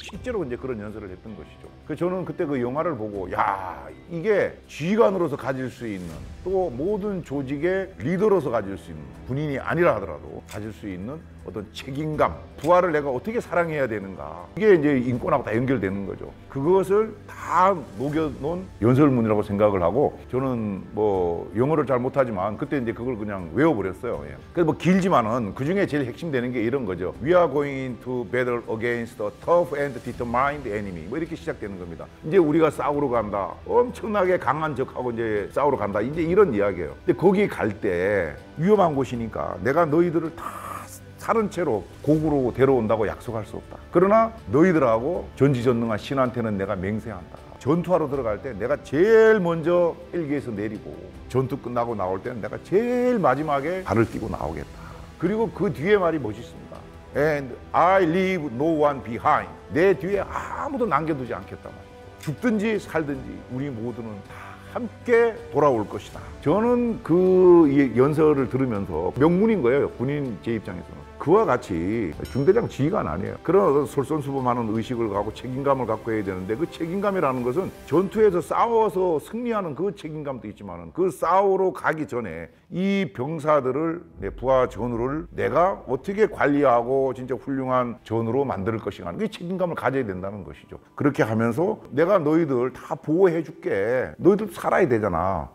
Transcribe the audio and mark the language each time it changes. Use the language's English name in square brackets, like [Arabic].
[Korean] 실제로 이제 그런 연설을 했던 것이죠. 그래서 저는 그때 그 영화를 보고 야 이게 지휘관으로서 가질 수 있는 또 모든 조직의 리더로서 가질 수 있는 군인이 아니라 하더라도 가질 수 있는 어떤 책임감, 부하를 내가 어떻게 사랑해야 되는가 이게 이제 인권하고 다 연결되는 거죠. 그것을 다 녹여놓은 연설문이라고 생각을 하고 저는 뭐 영어를 잘 못하지만 그때 이제 그걸 그냥 외워버렸어요. 그래서 뭐 길지만은 그 중에 제일 핵심되는 게 이런 거죠. [English] We are going to battle against a tough and determined enemy. [Korean] 뭐 이렇게 시작되는 겁니다. 이제 우리가 싸우러 간다. 엄청나게 강한 적하고 이제 싸우러 간다. 이제 이런 이야기예요. 근데 거기 갈 때 위험한 곳이니까 내가 너희들을 다 살은 채로 고구로 데려온다고 약속할 수 없다. 그러나 너희들하고 전지전능한 신한테는 내가 맹세한다. 전투하러 들어갈 때 내가 제일 먼저 헬기에서 내리고 전투 끝나고 나올 때는 내가 제일 마지막에 발을 띄고 나오겠다. 그리고 그 뒤에 말이 멋있습니다. [English] And I leave no one behind. [Korean] 내 뒤에 아무도 남겨두지 않겠다 말이죠. 죽든지 살든지 우리 모두는 다 함께 돌아올 것이다. 저는 그 연설을 들으면서 명문인 거예요. 군인 제 입장에서는. 그와 같이 중대장 지휘관 아니에요. 그런 솔선수범하는 의식을 갖고 책임감을 갖고 해야 되는데 그 책임감이라는 것은 전투에서 싸워서 승리하는 그 책임감도 있지만 그 싸우러 가기 전에 이 병사들을 내 부하 전우를 내가 어떻게 관리하고 진짜 훌륭한 전우로 만들 것인가 하는 그 책임감을 가져야 된다는 것이죠. 그렇게 하면서 내가 너희들 다 보호해 줄게. 너희들 살아야 되잖아.